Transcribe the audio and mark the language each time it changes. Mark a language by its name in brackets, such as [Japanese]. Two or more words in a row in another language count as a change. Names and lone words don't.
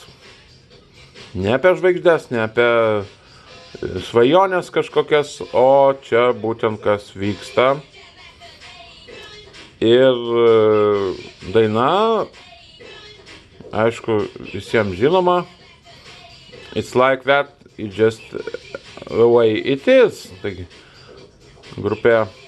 [Lithuanian] Ne apie žvaigždės, ne apie svajonės kažkokias, o čia būtent kas vyksta. Ir daina, aišku, visiems žinoma. [English] It's like that, it's just the way it is. [Lithuanian] Taigi, grupė